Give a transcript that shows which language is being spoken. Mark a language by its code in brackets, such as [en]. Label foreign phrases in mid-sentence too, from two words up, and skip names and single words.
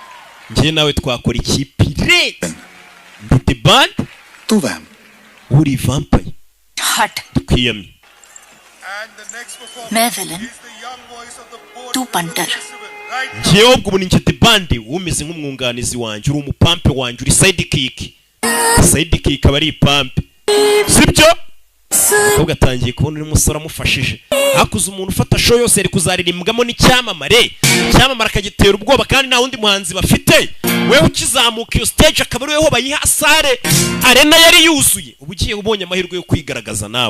[rw] Njye nawe twakora ikipire. Ndi the band, [hi] तू वैम. [rw] uri vampire. [hi] हट [rw] Twiyamye. [hi] मैं विलन तू पंटर [rw] ngewe ubwo ubu ni njye bande umeze nk'umwunganizi wanjye, uri umupampe wanjye, uri [en] side kick [rw] aba ari ipampe, sibyo? Ubwo atangiye kubona uri musore amufashije, hakuze umuntu ufata show yose yari kuzaririmbwamo n'icyamamare, icyamamare akagitera ubwoba kandi nta wundi muhanzi bafite, wewe ukizamuka iyo stage akaba ari weho bayiha sare, arena yari yuzuye, ubu ugiye ubonye amahirwe yo kwigaragaza nawe.